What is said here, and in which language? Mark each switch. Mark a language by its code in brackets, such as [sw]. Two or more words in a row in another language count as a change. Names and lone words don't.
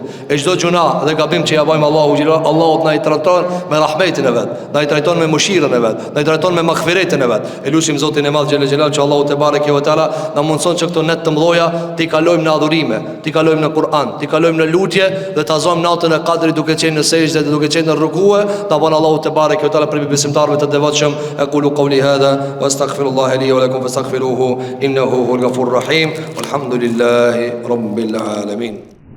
[sq] E çdo gjuna dhe gabim që ja bëjmë Allahu na i trajton me rahmetin e vet, na i trajton me mëshirën e vet, na i trajton me maghfiretin e vet. E lusim Zotin e Madh xhelal që [ar] الله تبارك وتعالى [sq] na mundson që këto net të mëdha t'i kalojmë në adhurime, t'i kalojmë në Kur'an, t'i kalojmë në lutje dhe ta zojmë natën e Kadrit duke qenë në sejdë dhe duke qenë në rukue. Ta bën [ar] الله تبارك وتعالى [sq] për besimtarëve të devotshëm. [ar] أقول قولي هذا وأستغفر الله لي ولكم فاستغفروه إنه هو الغفور الرحيم. والحمد لله رب العالمين.